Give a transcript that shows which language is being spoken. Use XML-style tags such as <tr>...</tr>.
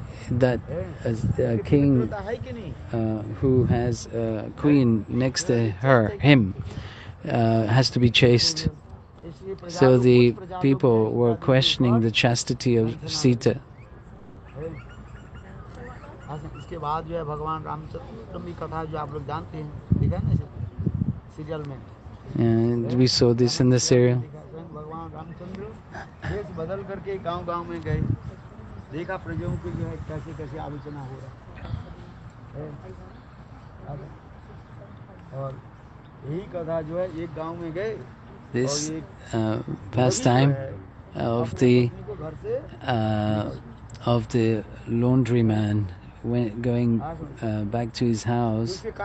<en>That a king who has a queen next to him has to be chaste. So the people were questioning the chastity of Sita.</en> <hi>इसके बाद जो है भगवान रामचंद्र की कथा जो आप लोग जानते हैं, देखा है ना सीरियल में,</hi> <en>And we saw this in the serial.</en> <hi>भगवान रामचंद्र देश बदल करके गांव-गांव में गए, देखा प्रजाओं की जो है कैसे कैसे आलोचना हो रहा है, और यही कथा जो है एक गांव में गए.</hi> <en>This pastime of the laundryman going back to his house.</en>